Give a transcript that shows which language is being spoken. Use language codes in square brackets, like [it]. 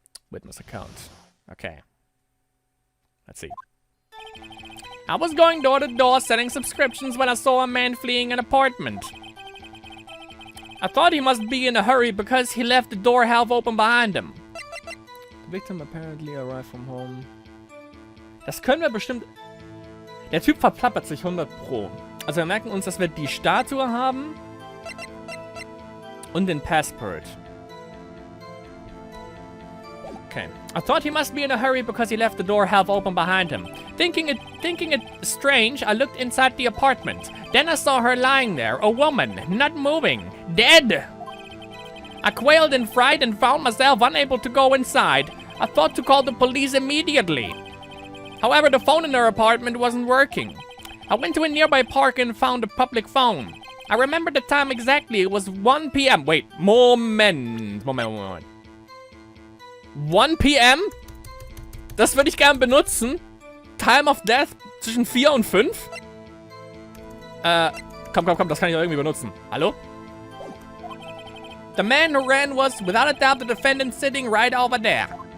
[en] Witness account. Okay. Let's see. I was going door to door selling subscriptions when I saw a man fleeing an apartment. I thought he must be in a hurry because he left the door half open behind him. The victim apparently arrived from home. [de] Das können wir bestimmt... Der Typ verplappert sich 100 Pro. Also wir merken uns, dass wir die Statue haben und den Passport. Okay. [en] I thought he must be in a hurry because he left the door half open behind him. Thinking it strange, I looked inside the apartment. Then I saw her lying there, a woman, not moving, dead. I quailed in fright and found myself unable to go inside. I thought to call the police immediately. However, the phone in her apartment wasn't working. I went to a nearby park and found a public phone. I remember the time exactly. It was 1 p.m. Wait, Moment. 1 p.m.? [de] Das würde ich gern benutzen. [en] Time of Death [de] zwischen 4 und 5? Komm, das kann ich auch irgendwie benutzen. Hallo? [en] The man who ran was, without a doubt, the defendant sitting right over there.